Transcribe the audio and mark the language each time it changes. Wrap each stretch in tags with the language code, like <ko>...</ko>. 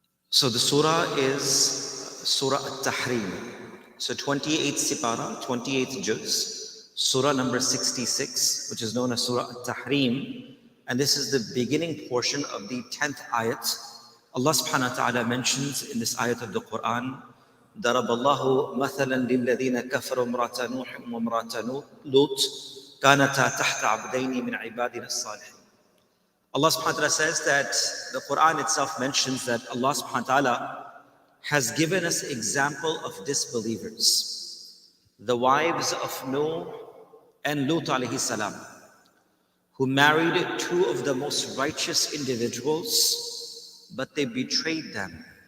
<en>So the surah is Surah At-Tahrim. So 28th Sipara, 28th Juz, Surah number 66, which is known as Surah At-Tahrim. And this is the beginning portion of the 10th ayat. Allah subhanahu wa ta'ala mentions in this ayat of the Quran,</en> <ar>ضرب الله مثلا للذين كفروا امرأة نوح وامرأة لوط كانتا تحت عبدين من عبادنا الصالحين.</ar> <en>Allah subhanahu wa ta'ala says that the Quran itself mentions that Allah subhanahu wa ta'ala has given us example of disbelievers, the wives of Noah and Lut alayhi salam, who married two of the most righteous individuals, but they betrayed them.</en>